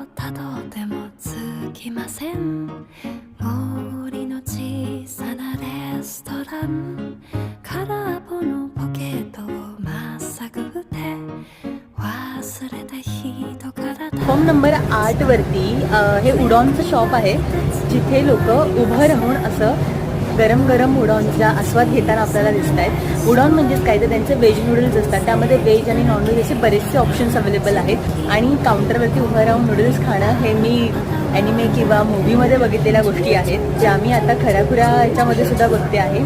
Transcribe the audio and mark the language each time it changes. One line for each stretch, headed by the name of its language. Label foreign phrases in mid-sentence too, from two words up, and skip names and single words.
Japanese: とてもつきません森の小さなレストラン空っぽのポケットをまっさぐって忘れた人から
English: form number
Marathi: 8 वरती हे उडॉनचं शॉप आहे जिथे लोक उभं राहून असं गरम गरम उडॉनचा आस्वाद घेताना आपल्याला दिसत आहेत. उडॉन म्हणजेच काय तर त्यांचे
English: veg noodles
Marathi: असतात. त्यामध्ये व्हेज आणि नॉनव्हेज असे बरेचसे
English: options available
Marathi: आहेत आणि काउंटरवरती उभं राहून नूडल्स खाणं हे मी ॲनिमे किंवा मूवीमध्ये बघितलेल्या गोष्टी आहेत ज्या मी आता खऱ्याखुऱ्या याच्यामध्ये सुद्धा बघते आहे.